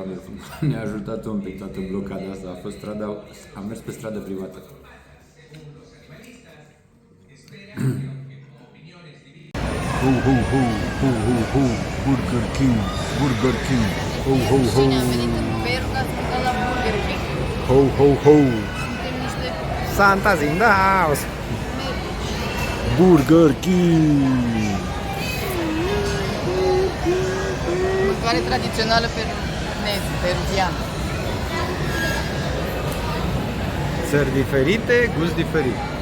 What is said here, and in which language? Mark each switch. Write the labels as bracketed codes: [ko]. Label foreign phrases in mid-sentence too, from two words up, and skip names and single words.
[ro] Ne-a ajutat un pic toată blocada asta. A fost strada, am mers pe stradă privată. Ho, ho, ho, ho, ho, ho, Burger King, Burger King, ho, ho, ho, Cine a venit în Peru ca să mâncăm la Burger King? ho, ho, ho, Suntem niște [en] Santa's in the house! [ro] Burger King. mâncare tradițională peruviană. Țări diferite, gust diferit.